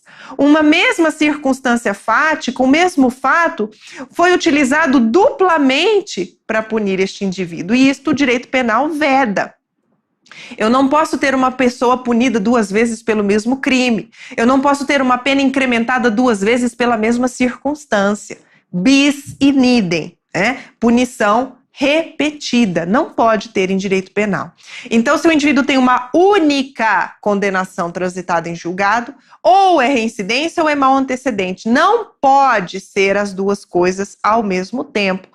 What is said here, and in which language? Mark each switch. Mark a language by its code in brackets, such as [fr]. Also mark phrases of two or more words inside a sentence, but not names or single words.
[pt] Uma mesma circunstância fática, o mesmo fato, foi utilizado duplamente para punir este indivíduo. E isto o direito penal veda. Eu não posso ter uma pessoa punida 2 vezes pelo mesmo crime. Eu não posso ter uma pena incrementada 2 vezes pela mesma circunstância. [la] Bis in idem, [pt] né? Punição repetida, não pode ter em direito penal. Então, se o indivíduo tem uma única condenação transitada em julgado, ou é reincidência ou é mau antecedente. Não pode ser as 2 coisas ao mesmo tempo.